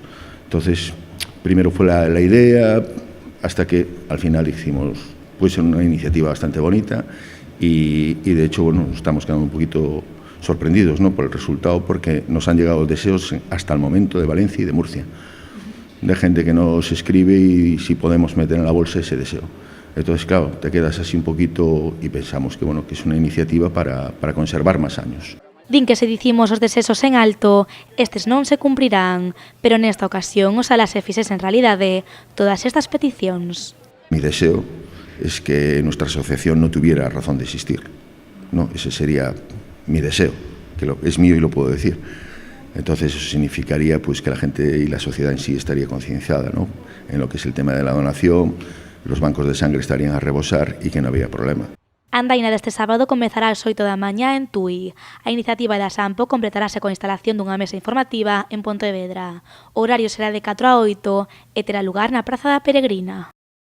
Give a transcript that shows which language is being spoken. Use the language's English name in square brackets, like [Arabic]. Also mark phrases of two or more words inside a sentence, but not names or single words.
[Spanish] Entonces, primero fue la idea, hasta que al final hicimos, pues una iniciativa bastante bonita y de hecho, bueno, estamos quedando un poquito sorprendidos, ¿no? Por el resultado, porque nos han llegado deseos hasta el momento de Valencia y de Murcia, de gente que nos escribe y si podemos meter en la bolsa ese deseo. Entonces, claro, te quedas así un poquito y pensamos que, bueno, que es una iniciativa para conservar más años. [Galician] Din que se dicimos os desexos en alto, estes non se cumprirán, pero nesta ocasión oxalá se fixesen realidade todas estas peticións. [Spanish] Mi deseo es que nuestra asociación no tuviera razón de existir, ¿no? Ese sería mi deseo, que es mío y lo puedo decir. Entonces eso significaría pues que la gente y la sociedad en sí estaría concienciada, ¿no? En lo que es el tema de la donación, los bancos de sangre estarían a rebosar y que no había problema. [Galician] A andaina deste sábado comezará ás 8 da mañá en Tui. A iniciativa da Sampo completarase coa instalación dunha mesa informativa en Pontevedra. O horario será de 4 a 8 e terá lugar na Praza da Peregrina.